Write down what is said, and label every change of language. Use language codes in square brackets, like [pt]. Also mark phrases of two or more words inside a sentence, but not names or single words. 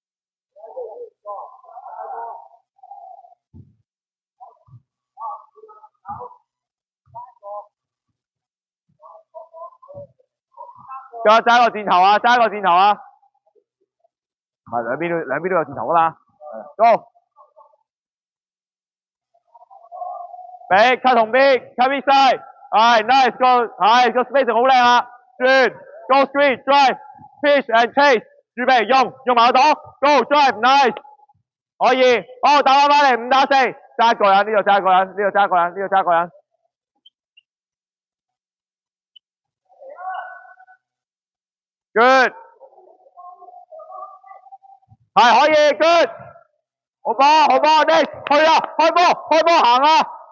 [yue] 揸個箭頭啊！係兩邊都有箭頭噶嘛。Go。俾 cut 紅邊 ， [en] cut inside， [yue] 係 [en] nice go， [yue] 係個 spacing 好靚啊。 [en] 轉 ，go screen drive pitch and chase， [yue] 預備用埋個檔 ， [en] go drive nice， [yue] 可以，好打翻嚟5打4，揸一個人，呢度揸一個人。Good， 係可以 ，good， 好波 ，next 去啦，開波行啦。